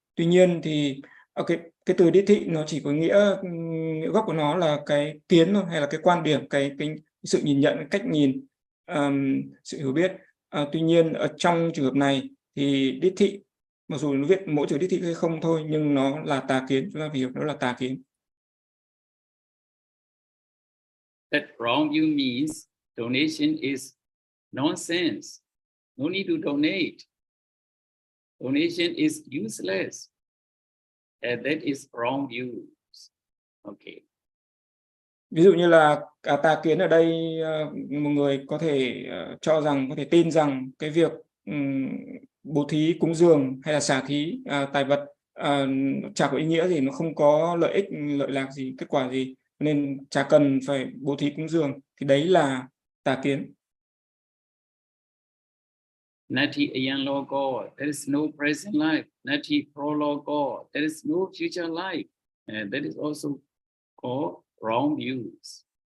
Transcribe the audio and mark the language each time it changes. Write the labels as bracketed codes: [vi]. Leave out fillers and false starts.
[vi] Tuy nhiên thì cái từ đích thị nó chỉ có nghĩa gốc của nó là cái kiến thôi, hay là cái quan điểm, cái sự nhìn nhận, cách nhìn, sự hiểu biết. Tuy nhiên ở trong trường hợp này thì đích thị, mặc dù nó viết mỗi chữ đích thị hay không thôi, nhưng nó là tà kiến, chúng ta phải hiểu nó là tà kiến. [en] That wrong view means donation is nonsense. No need to donate. Donation is useless. That is wrong views. Okay. [vi] Ví dụ như là tà kiến ở đây, một người có thể cho rằng, có thể tin rằng cái việc bố thí, cúng dường hay là xả thí tài vật chả có ý nghĩa gì, nó không có lợi ích, lợi lạc gì, kết quả gì, nên chả cần phải bố thí cúng dường, thì đấy là tà kiến. [pi] Nati ayanlogo, [en] there is no present life. [pi] Nati prologo, [en] there is no future life. And that is also called wrong views.